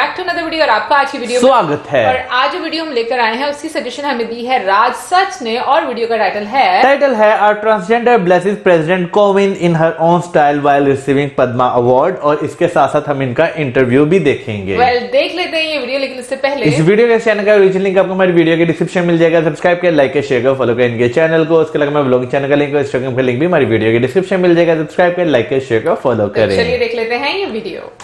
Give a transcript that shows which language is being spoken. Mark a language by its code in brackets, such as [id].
[hi] Everybody और आपका आज की वीडियो स्वागत है। और आज जो वीडियो हम लेकर आए हैं उसकी सजेशन हमें दी है राज सच ने और वीडियो का टाइटल है [en] A transgender blesses President Kovind in her own style while receiving Padma Award। [hi] और इसके साथ साथ हम इनका इंटरव्यू भी देखेंगे। देख लेते हैं ये वीडियो, लेकिन इससे पहले इस वीडियो के चैनल का ओरिजिनल लिंक आपको हमारी वीडियो के डिस्क्रिप्शन मिल जाएगा। सब्सक्राइब कर, लाइक कर, शेयर कर, फॉलो कर इनके चैनल को। उसके अलावा ब्लॉग चैनल का लिंक और इंस्टाग्राम का लिंक भी हमारी वीडियो के डिस्क्रिप्शन मिल जाएगा। सब्सक्राइब कर, लाइक कर, शेयर कर, फॉलो करें। चलिए देख लेते हैं ये वीडियो।